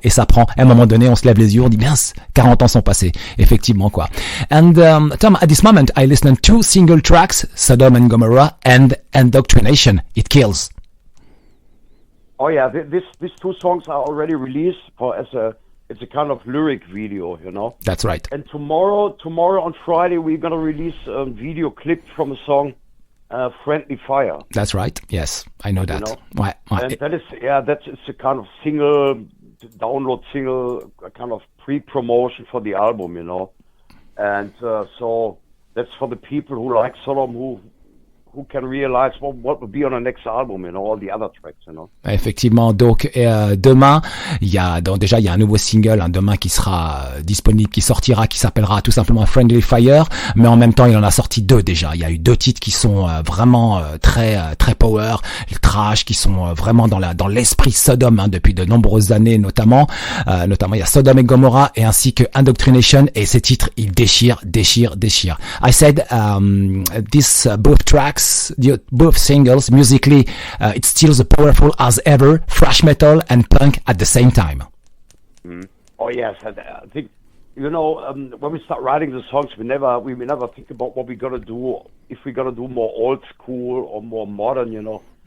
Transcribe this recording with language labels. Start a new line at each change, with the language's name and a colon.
French: Et ça prend, à un moment donné, on se lève les yeux, on dit, mince, 40 ans sont passés. Effectivement, quoi.
English: And, Tom, at this moment, I listen to 2 single tracks, Sodom and Gomorrah and Indoctrination. It kills. Oh yeah, these 2 songs are already released it's a kind of lyric video, you know. That's right. And tomorrow on Friday we're gonna release a video clip from a song, Friendly Fire. That's right. Yes, I know that. You know?
French: Ouais.
English: And it's a kind of download single, a kind of pre-promotion for the album, you know. And so that's for the people who like Sodom, who can realize what will be on the next album, you know, all the other tracks, you know.
French: Effectivement, donc demain, il y a un nouveau single, demain qui sera disponible, qui sortira, qui s'appellera tout simplement Friendly Fire, mais en même temps, il en a sorti 2 déjà. Il y a eu 2 titres qui sont vraiment très power, trash, qui sont vraiment dans l'esprit Sodom, hein, depuis de nombreuses années, notamment il y a Sodom et Gomorrah, et ainsi que Indoctrination, et ces titres, ils déchirent.
English: I said this both tracks, both singles, musically, it's still as powerful as ever, thrash metal and punk at the same time. Oh yes, I think, you know, when we start writing the songs, we never think about what we're gonna do, if we're gonna do more old school or more modern, you know.